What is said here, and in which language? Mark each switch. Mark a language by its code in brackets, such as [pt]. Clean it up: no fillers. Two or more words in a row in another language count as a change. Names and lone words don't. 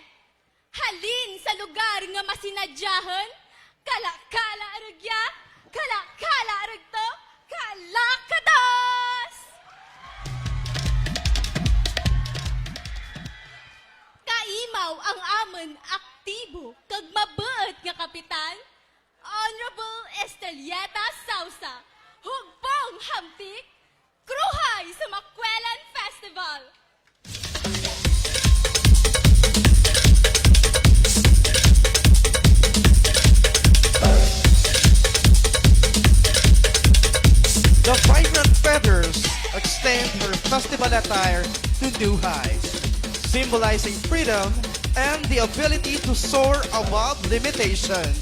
[krj] Halin sa lugar nga masinadyahan, kala-kala aragya, kala-kala aragto, kalakadas! Kaimaw ang amon aktibo kag mabeut nga kapitan, Honorable Estelieta Sausa, Hugpong Hamtic, Kruhay Sumakwelan Festival. [en] The vibrant feathers extend her festival attire to new heights, symbolizing freedom and the ability to soar above limitations.